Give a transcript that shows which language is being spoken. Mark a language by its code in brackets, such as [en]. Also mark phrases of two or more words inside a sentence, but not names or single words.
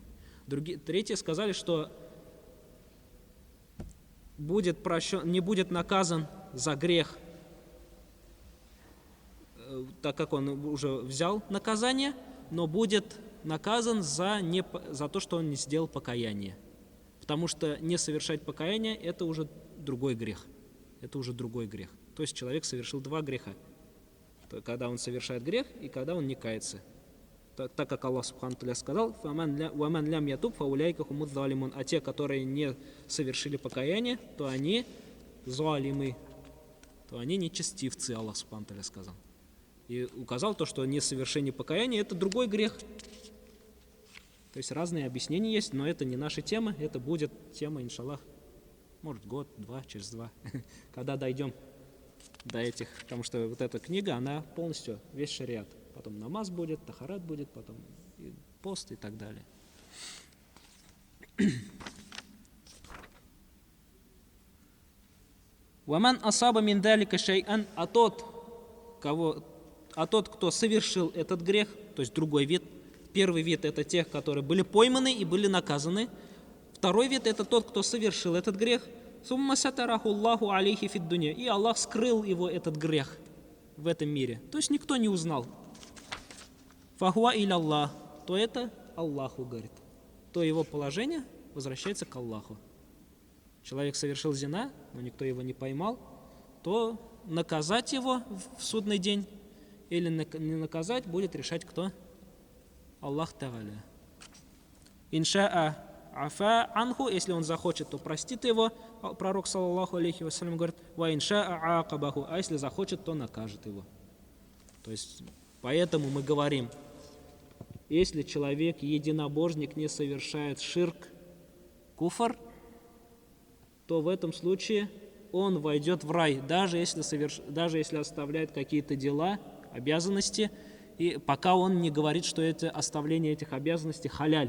[ru] Третьи сказали, что не будет наказан за грех, так как он уже взял наказание, но будет наказан за то, что он не сделал покаяние. Потому что не совершать покаяние – это уже другой грех. Это уже другой грех. То есть человек совершил два греха. Когда он совершает грех и когда он не кается. Так как [ar] الله سبحانه تعالى [ru] сказал, [ar] «ومن لم يتب فأولئك هم الظالمون». [ru] А те, которые не совершили покаяние, то они залимы, то они нечестивцы, [ar] الله سبحانه تعالى [ru] сказал. И указал то, что несовершение покаяния – это другой грех. То есть разные объяснения есть, но это не наша тема, это будет тема, иншаллах, может год, два, через два, когда дойдем до этих, потому что вот эта книга, она полностью, весь шариат. Потом намаз будет, тахарат будет, потом пост и так далее. [ar] «ومن أصاب من ذلك شيئا», [ru] а тот, кто совершил этот грех, то есть другой вид. Первый вид – это тех, которые были пойманы и были наказаны. Второй вид – это тот, кто совершил этот грех. [ar] «ثم ستره الله عليه في الدنيا». [ru] И Аллах скрыл его, этот грех, в этом мире. То есть никто не узнал. [ar] «فهو إلى الله», [ru] то это Аллаху, говорит. То его положение возвращается к Аллаху. Человек совершил зина, но никто его не поймал, то наказать его в судный день или не наказать будет решать кто? [ar] الله تعالى. إن شاء عفا عنه, [ru] если он захочет, то простит его. Пророк [ar] صلى الله عليه وسلم [ru] говорит, [ar] وإن شاء عاقبه, [ru] а если захочет, то накажет его. То есть поэтому мы говорим, если человек единобожник не совершает ширк, куфр, то в этом случае он войдет в рай, даже если оставляет какие-то дела, обязанности, и пока он не говорит, что это оставление этих обязанностей халяль.